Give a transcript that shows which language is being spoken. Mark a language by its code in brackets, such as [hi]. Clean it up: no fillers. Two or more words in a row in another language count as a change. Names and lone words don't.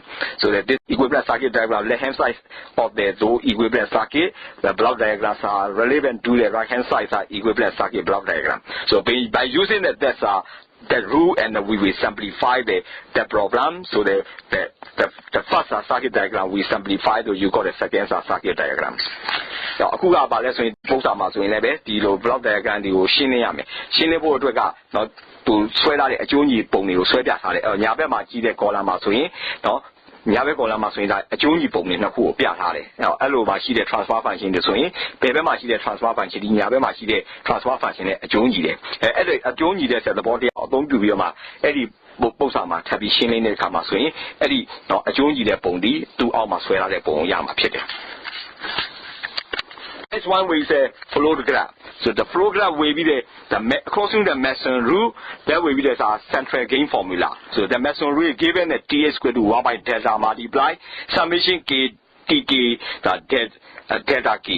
[en] So that this equivalent circuit diagram, left hand side of the equivalent circuit, the block diagrams are relevant to the right hand side equivalent circuit block diagram. So by using that rule and we will simplify the problem. So the first circuit diagram we simplify, so you got the second circuit diagram. Now, [my] အခုကပါလဲဆိုရင်ပုံစံမှာဆိုရင်လည်းပဲဒီလို [en] block diagram [my] တွေကိုရှင်းနေရမယ်ရှင်းနေဖို့အတွက်ကနော်သူဆွဲထားတဲ့အကျိုးညီပုံ တွေကိုဆွဲပြထားတယ်ညာဘက်မှာကြီးတဲ့ column မှာဆိုရင်နော်ညာဘက် column မှာဆိုရင်ဒါအကျိုးညီပုံတွေနှစ်ခုကိုပြထားတယ်အဲ့လိုပါရှိတဲ့ [en] transfer function [my] တွေဆိုရင်ဘယ်ဘက်မှာရှိတဲ့ [en] transfer function [my] ဒီညာဘက်မှာရှိတဲ့ [en] transfer function [my] နဲ့အကျိုးညီတယ်အဲ့ဒါအကျိုးညီတဲ့သဘောတရားအသုံးပြုပြီးတော့မှအဲ့ဒီပုံစံမှာထပ်ပြီးရှင်းလင်းတဲ့အခါမှာဆိုရင်အဲ့ဒီနော်အကျိုးညီတဲ့ပုံဒီသူ့အောက်မှာဆွဲထားတဲ့ပုံကိုရမှာဖြစ်တယ် [en] This one will say flow graph. So the flow graph will be crossing the Mason rule. That will be the central gain formula. So the Mason rule given that T is equal to 1 by delta multiply summation K TK delta K.